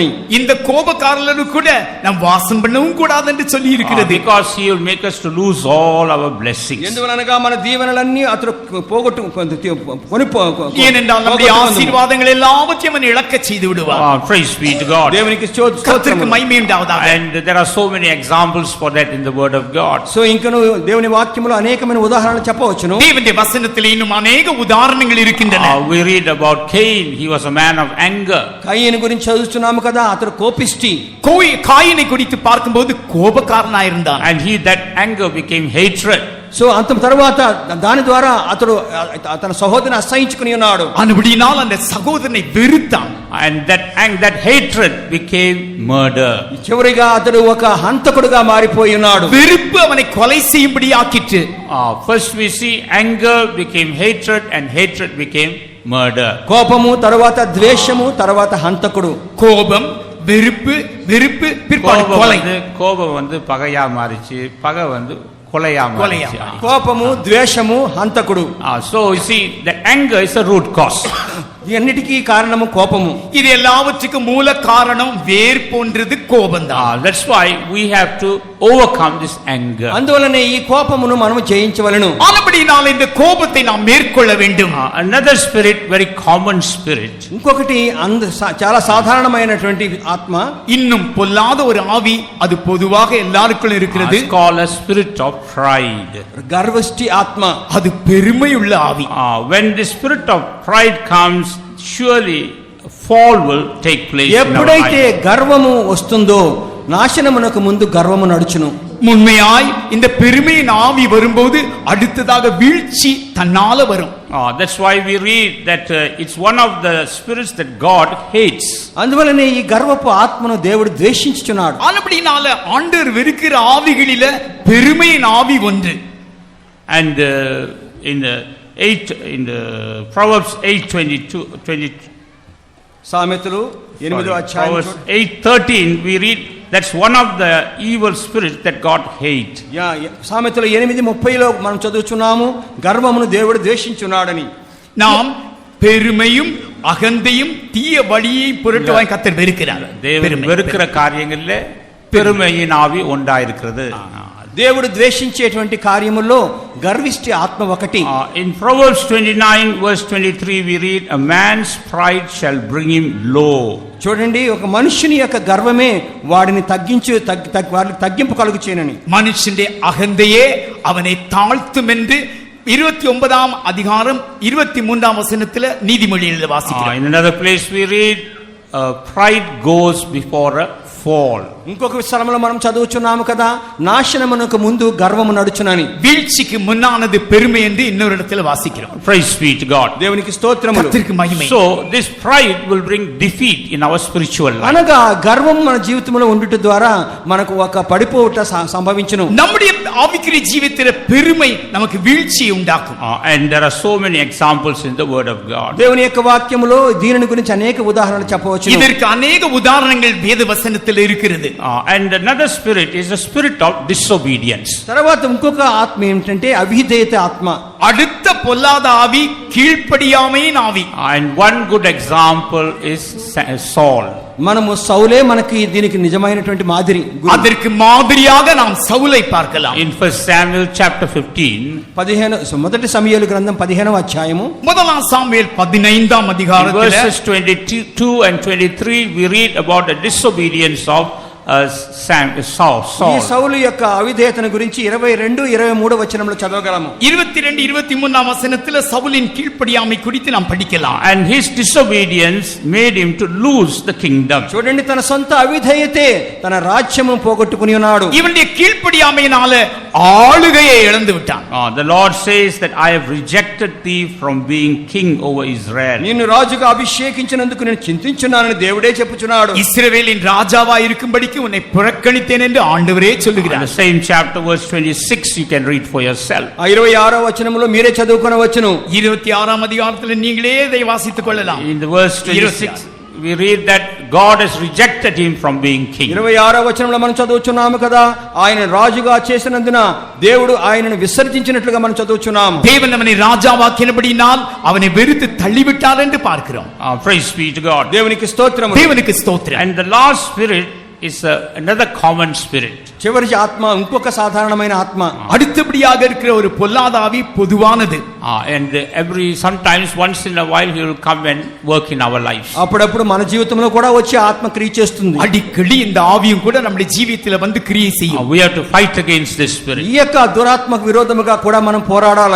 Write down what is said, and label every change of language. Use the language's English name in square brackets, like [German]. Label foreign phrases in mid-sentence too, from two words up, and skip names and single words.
[Tamil] இந்த கோபக்காரனு கூட நாம் வாசம் பண்ணவும் கூடாது என்று சொல்லி இருக்கிறது. [English] Because he will make us to lose all our blessings. [Telugu] ఎందువలనగా మన దీవెనలన్నీ అతడు [Tamil] ஏனென்றால் நம்முடைய ஆசీర్వాదங்கள் எல்லாவற்றையும் அவன் இழக்க செய்து விடுவார். [English] Praise be to God. [Telugu] దేవునికి [Tamil] கர்த்தருக்கு மகிமை உண்டாவதாக. [English] And there are so many examples for that in the word of God. [Telugu] సో ఇంకను దేవుని వాక్యములో అనేకమైన ఉదాహరణలు చెప్పవచ్చును. [Tamil] தேவனுடைய வசனத்திலே இன்னும் अनेक உதாரணங்கள் இருக்கின்றன. [English] We read about Cain. He was a man of anger. [Telugu] కయీను గురించి చదువుతున్నాము కదా, అతడు కోపిష్టి. [Tamil] కాయిனை குறித்து பார்க்கும்போது கோபக்காரனாய் இருந்தான். [English] And that anger became hatred. [Telugu] సో అంత తర్వాత దాని ద్వారా అతడు తన సహోదరుని అసహించుకుని ఉన్నాడు. [Tamil] అన్నబడిனால் அந்த சகோதரனை வெறுத்தான். [English] And that hatred became murder. [Telugu] చివరిగా అతడు ఒక హంతకుడుగా మారిపోయి ఉన్నాడు. [Tamil] வெறுப்பு அவனை கொலை செய்யும்படி ஆக்கிற்று. [English] First we see anger became hatred and hatred became murder. [Telugu] కోపము, తర్వాత ద్వేషము, తర్వాత హంతకుడు. [Tamil] கோபம், வெறுப்பு, வெறுப்பு, பிற்பாடு கொலை. கோபம் வந்து பகையா மாறிச்சு, பகை வந்து கொலையா மாறிச்சு. [Telugu] కోపము, ద్వేషము, హంతకుడు. [English] So you see that anger is a root cause. [Telugu] అన్నిటికీ కారణము కోపము. [Tamil] இது எல்லாவற்றுக்கும் மூல காரணம் வேர் போன்றது கோபம்தான். [English] That's why we have to overcome this anger. [Telugu] అందువలనే ఈ కోపమును మనము జయించవలెను. [Tamil] ஆனபடியால் இந்த கோபத்தை நாம் மேற்கொள்ள வேண்டும். [English] Another spirit, very common spirit. [Telugu] ఇంకొకటి చాలా సాధారణమైనటువంటి ఆత్మ, [Tamil] இன்னும் பொல்லாத ஒரு ஆவி, அது பொதுவாக எல்லாருக்கும் இருக்கிறது. [English] It's called a spirit of pride. [Telugu] గర్విష్టి ఆత్మ, [Tamil] அது பெருமையுள்ள ஆவி. [English] When the spirit of pride comes, surely fall will take place. [Telugu] ఎప్పుడైతే గర్వము వస్తుందో నాశనమునకు ముందు గర్వము నడుచును. [Tamil] உண்மையாய் இந்த பெருமையின் ஆவி வரும்போது அடுத்ததாக வீழ்ச்சி தன்னால வரும். [English] That's why we read that it's one of the spirits that God hates. [Telugu] అందువలనే ఈ గర్వపు ఆత్మను దేవుడు ద్వేషించుచున్నాడు. [Tamil] ஆனபடினால ஆண்டவர் வெறுக்கிற ஆவிகளில பெருமையின் ஆவி ஒன்று. [English] And in the Proverbs 8:22 [Telugu] సామెతలు 8వ అధ్యాయం [English] Proverbs 8:13 we read that's one of the evil spirits that God hates. [Telugu] సామెతలు 8:30లో మనం చదువుచున్నాము, గర్వమును దేవుడు ద్వేషించున్నాడని. [Tamil] நாம் பெருமையும் அகந்தையும் தீய வழியை புரட்டுவாய் கர்த்தர் வெறுக்கிறார். தேவன் வெறுக்கிற காரியங்களில் பெருமையின் ஆவி ஒன்றாயிருக்கிறது. [Telugu] దేవుడు ద్వేషించేటువంటి కార్యముల్లో గర్విష్టి ఆత్మ ఒకటి. [English] In Proverbs 29:23 we read a man's pride shall bring him low. [Telugu] చూడండి, ఒక మనుషుని యొక్క గర్వమే వాడిని తగ్గింపు కలుగు చేయనని. [Tamil] மனுஷனுடைய அகந்தையே அவனை தாழ்த்தும் என்று 29ஆம் அதிகாரம் 23ஆம் வசனத்தில் நீதிமொழியில் வாசிக்கிறோம். [English] In another place we read pride goes before a fall. [Telugu] ఇంకొక స్థలంలో మనం చదువుచున్నాము కదా, నాశనమునకు ముందు గర్వము నడుచునని. [Tamil] வீழ்ச்சிக்கு முன்னானது பெருமை என்று இன்னொரு இடத்துல வாசிக்கிறோம். [English] Praise be to God. [Telugu] దేవునికి స్తోత్రములు. [Tamil] கர்த்தருக்கு மகிமை. [English] So this pride will bring defeat in our spiritual life. [Telugu] అనగా గర్వం మన జీవితంలో ఉండుట ద్వారా మనకు ఒక పడిపోవుట సంభవించును. [Tamil] நம்முடைய ஆவிக்குரிய ஜீவிதத்திலே பெருமை நமக்கு வீழ்ச்சியை உண்டாக்கும். [English] And there are so many examples in the word of God. [Telugu] దేవుని యొక్క వాక్యములో దీనిని గురించి అనేక ఉదాహరణలు చెప్పవచ్చు. [Tamil] இதற்கு अनेक உதாரணங்கள் வேத வசனத்தில் இருக்கிறது. [English] And another spirit is a spirit of disobedience. [Telugu] తర్వాత ఇంకొక ఆత్మ ఏంటంటే అవిధేయత ఆత్మ. [Tamil] அடுத்த பொல்லாத ஆவி கீழ்ப்படியாமையின் ஆவி. [English] And one good example is Saul. [Telugu] మనము సౌలే మనకి దీనికి నిజమైనటువంటి మాదిరి. [Tamil] அதற்கு மாதிரியாக நாம் சவுலை பார்க்கலாம். [English] In 1 Samuel chapter 15 [Telugu] మొదటి సమూయేలు గ్రంథం 15వ అధ్యాయము, [Tamil] முதலாம் சாமுவேல் 15ஆம் அதிகாரத்தில் [English] verses 22 and 23 we read about the disobedience of Saul. [Telugu] ఈ సౌలు యొక్క అవిధేయతను గురించి 22, 23 వచనంలో చదవగలము. [Tamil] 22, 23ஆம் வசனத்தில் சவுலின் கீழ்ப்படியாமை குறித்து நாம் படிக்கலாம். [English] And his disobedience made him to lose the kingdom. [Telugu] చూడండి, తన సొంత అవిధేయతే తన రాజ్యము పోగొట్టుకుని ఉన్నాడు. [Tamil] இவனுடைய கீழ்ப்படியாமையினால ஆளுகையை இழந்து விட்டான். [English] The Lord says that I have rejected thee from being king over Israel. [Telugu] నిన్ను రాజుగా అభిషేకించినందుకు నేను చింతించున్నానని దేవుడే చెప్పుచున్నాడు. [Tamil] இஸ்ரவேலின் ராஜாவா இருக்கும்படிக்கு உன்னை புறக்கணித்தேன் என்று ஆண்டவரே சொல்லுகிறார். [English] The same chapter verse 26 you can read for yourself. [Telugu] 26వ వచనములో మీరే చదువుకొనవచ్చును. [Tamil] 26ஆம் அதிகாரத்தில் நீங்களே இதை வாசித்துக் கொள்ளலாம். [English] In the verse 26 we read that God has rejected him from being king. [Telugu] 26వ వచనంలో మనం చదువుచున్నాము కదా, ఆయన రాజుగా చేసినందున దేవుడు ఆయనను విసర్జించినట్లుగా మనం చదువుచున్నాము. [Tamil] தேவன் அவனை ராஜாவாக்கினபடியினால் அவனை வெறுத்து தள்ளிவிட்டார் என்று பார்க்கிறோம். [English] Praise be to God. [Telugu] దేవునికి స్తోత్రము. [Tamil] தேவனுக்கு ஸ்தோத்திரம். [English] And the last spirit is another common spirit. [Telugu] చివరి ఆత్మ ఇంకొక సాధారణమైన ఆత్మ. [Tamil] அடுத்தபடியாக இருக்கிற ஒரு பொல்லாத ஆவி பொதுவானது. [English] And sometimes once in a while he will come and work in our lives. [Telugu] అప్పుడప్పుడు మన జీవితంలో కూడా వచ్చి ఆత్మ క్రియ చేస్తుంది. [Tamil] அடிக்கடி இந்த ஆவியும் கூட நம்முடைய జీవితంలో வந்து கிரியை செய்யும். [English] We have to fight against this spirit. [Telugu] ఈ యొక్క దురాత్మకు విరోధముగా కూడా మనం పోరాడాలి.